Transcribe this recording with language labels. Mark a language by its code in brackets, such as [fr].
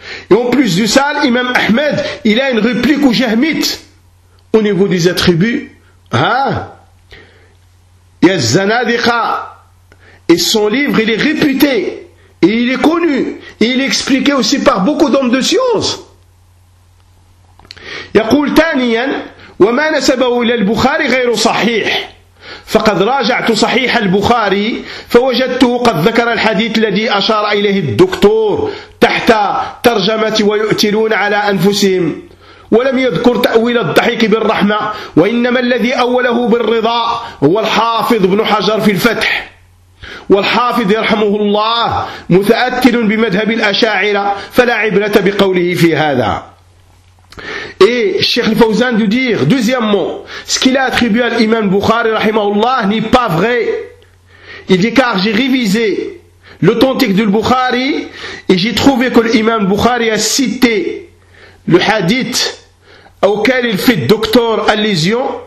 [fr] Et en plus du ça, l'imam Ahmed, il a une réplique au jahmite au niveau des attributs, hein. Il y a Zanadika, et son livre, il est réputé, et il est connu, et il est expliqué aussi par beaucoup d'hommes de science. [ar] Yaqul taniyan, وما نسبه إلى البخاري غير صحيح فقد راجعت صحيح البخاري فوجدته قد ذكر الحديث الذي أشار إليه الدكتور تحت ترجمة ويؤتلون على أنفسهم ولم يذكر تأويل الضحك بالرحمة وإنما الذي أوله بالرضا هو الحافظ بن حجر في الفتح والحافظ يرحمه الله متأثر بمذهب الأشاعرة فلا عبرة بقوله في هذا. [fr] Et Cheikh Fawzan de dire, deuxièmement, ce qu'il a attribué à l'imam Bukhari rahimahullah n'est pas vrai. Il dit, car j'ai révisé l'authentique du Bukhari et j'ai trouvé que l'imam Bukhari a cité le hadith auquel il fait docteur allusion.